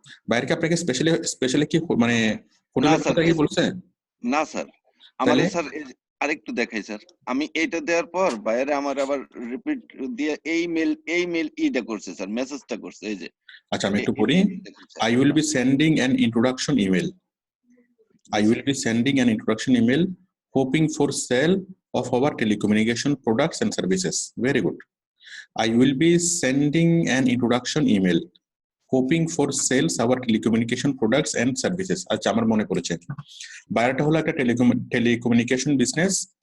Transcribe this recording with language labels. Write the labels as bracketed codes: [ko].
[bn] বাইরে কি আপনাকে স্পেশালি কি মানে না হোটেলের স্যার, কথা কি বলছে? না স্যার, তাহলে আমারে স্যার আরেকটু দেখাই স্যার। আমি এইটা দেওয়ার পর বাইরে আমার আবার রিপিট দিয়ে এই মেল ইটা করছে স্যার, মেসেজটা করছে এই যে। আচ্ছা আমি একটু পড়ি। দেখুন sir. [en] I will be sending an introduction email. I will be sending an introduction email hoping for sale of our telecommunication products and services. Very good. I will be sending an introduction email hoping for sales our telecommunication products and services. [bn] আচ্ছা আমার মনে পড়েছে, বায়ারটা হলো একটা telecommunication business.